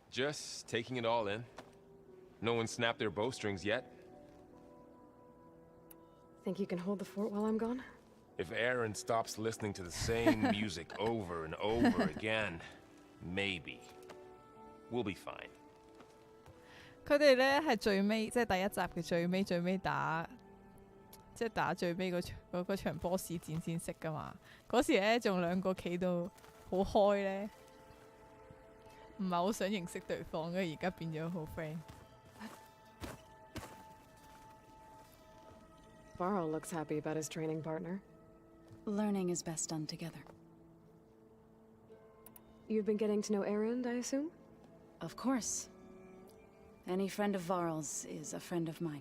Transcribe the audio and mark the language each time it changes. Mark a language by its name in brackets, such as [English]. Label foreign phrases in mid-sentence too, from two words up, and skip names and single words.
[English] Just taking it all in. No one snapped their bowstrings yet. Think you can hold the fort while I'm gone? If Aaron stops listening to the same music over and over again, maybe. We'll be fine. [Cantonese] 佢哋咧係最尾，即係第一集嘅最尾打，即係打最尾嗰場波士戰先識噶嘛。嗰時咧仲兩個企到好開咧，唔係好想認識對方嘅，而家變咗好 friend。 [English] Varl looks happy about his training partner. Learning is best done together. You've been getting to know Aaron, I assume? Of course. Any friend of Varl's is a friend of mine.